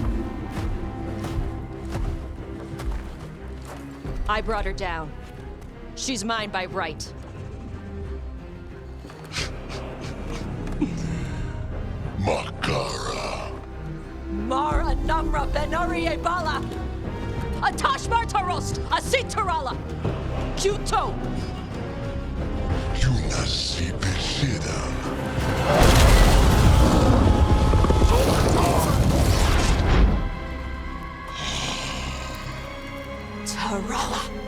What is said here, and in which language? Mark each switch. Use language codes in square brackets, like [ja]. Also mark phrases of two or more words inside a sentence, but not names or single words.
[en] I brought her down. She's mine by right. Makara. Mara Namra Benarie Bala! Atash Martarost! Asitarala! Kyuto! Yunasipe Shidam. Tarala!